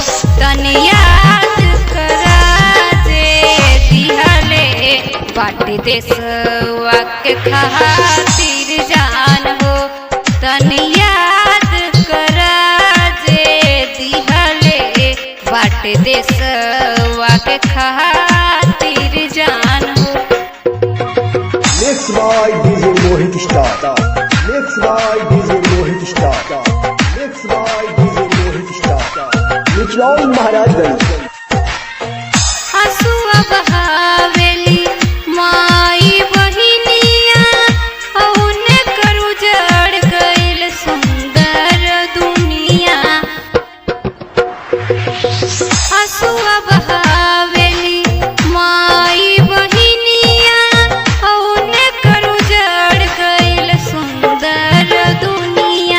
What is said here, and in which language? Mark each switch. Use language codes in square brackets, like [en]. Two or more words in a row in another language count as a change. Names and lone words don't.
[bho] तनी याद करा जे दिहले बाटी देशवा के खातिर जान हो। तनी याद करा जे दिहले बाटी देशवा के खातिर जान हो। [en] Mixed by DJ Mohit Star. Mixed by DJ Mohit Star. Mixed by DJ Mohit Star. [bho] निचलौल महाराजगंज। हसुआ बहावेली माई बहिनिया, औने कर उजड़ गइल सुंदर दुनिया। हसुआ बहावेली माई बहिनिया, औने कर उजड़ गइल सुंदर दुनिया।